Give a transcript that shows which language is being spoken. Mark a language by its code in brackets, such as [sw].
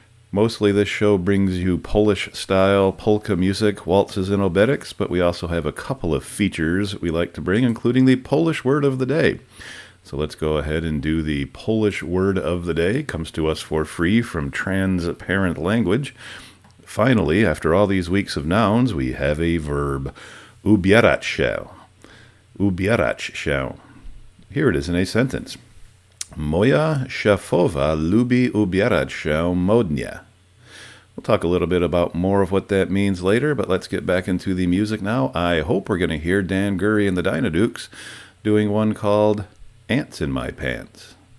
[en] Mostly this show brings you Polish-style polka music, waltzes, and obetics, but we also have a couple of features we like to bring, including the Polish word of the day. So let's go ahead and do the Polish word of the day. It comes to us for free from Transparent Language. Finally, after all these weeks of nouns, we have a verb, ubierać się. Ubierać się. Here it is in a sentence. [pl] Moja szefowa lubi ubierać się modnie. [en] We'll talk a little bit about more of what that means later, but let's get back into the music now. I hope we're going to hear Dan Gurry and the Dynadukes doing one called Ants in My Pants.